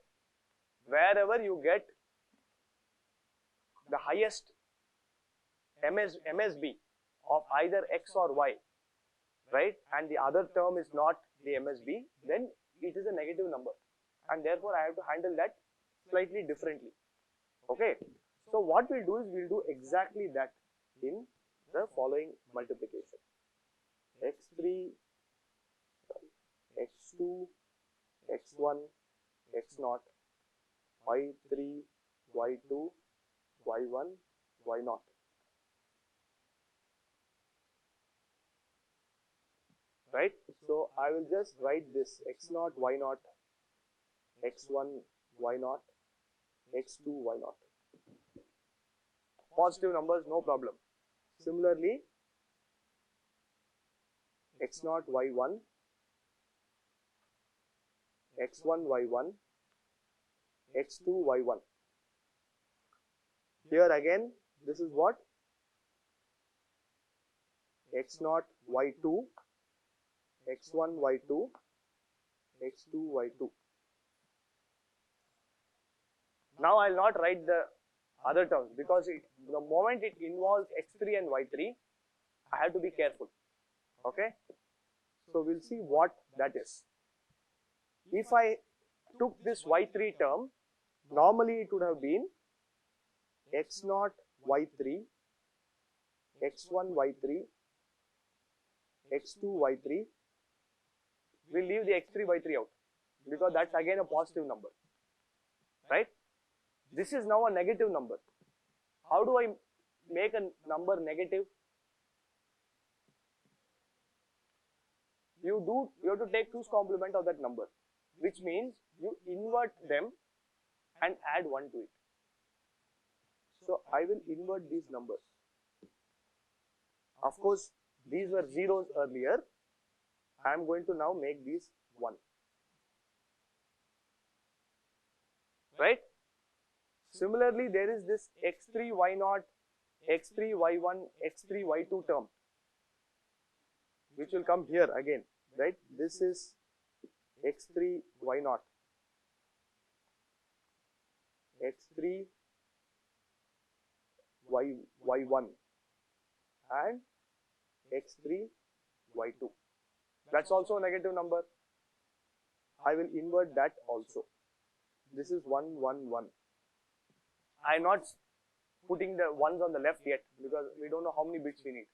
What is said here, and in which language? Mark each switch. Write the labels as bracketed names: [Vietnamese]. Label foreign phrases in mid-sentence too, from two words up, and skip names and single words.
[English] Wherever you get the highest MSB of either x or y, right, and the other term is not the MSB, then it is a negative number, and therefore I have to handle that slightly differently. Okay, so what we'll do is we'll do exactly that in the following multiplication: x3, x2, x1, x0, y3, y2, y1, y0. right? So I will just write this x0, y0, x1, y0, x2, y0. Positive numbers, no problem. Similarly, x0, y1, x1, y1, x2, y1. Here again, this is what? x0, y2, x1, y2, x2, y2. Now I will not write the other terms because the moment it involves x3 and y3, I have to be careful. Okay? So we'll see what that is. If I took this y3 term, normally it would have been x0, y3, x1, y3, x2, y3. We'll leave the x3, y3 out because that's again a positive number, right? This is now a negative number. How do I make a number negative? You have to take 2's complement of that number, which means you invert them and add 1 to it. So I will invert these numbers. Of course, these were zeros earlier. I am going to now make these 1. Right? Similarly, there is this x3, y0, x3, y1, x3, y2 term, which will come here again, right? This is x3, y0, x3, y1, and x3, y2. That's also a negative number. I will invert that also. This is 1, 1, 1. I am not putting the ones on the left yet because we don't know how many bits we need.